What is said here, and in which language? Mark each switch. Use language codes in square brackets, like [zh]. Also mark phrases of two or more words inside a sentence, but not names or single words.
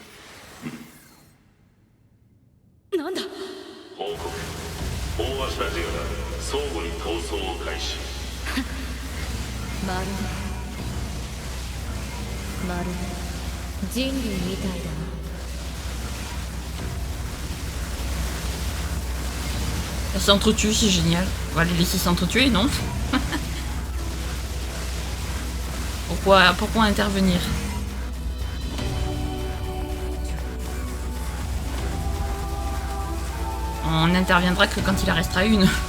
[ja] なんだ。報告。大足たちが相互に逃走を開始。まるで人類みたいだな。 [fr] Elle s'entretue, c'est génial. On va les laisser s'entretuer, non? Pourquoi intervenir? On n'interviendra que quand il en restera une.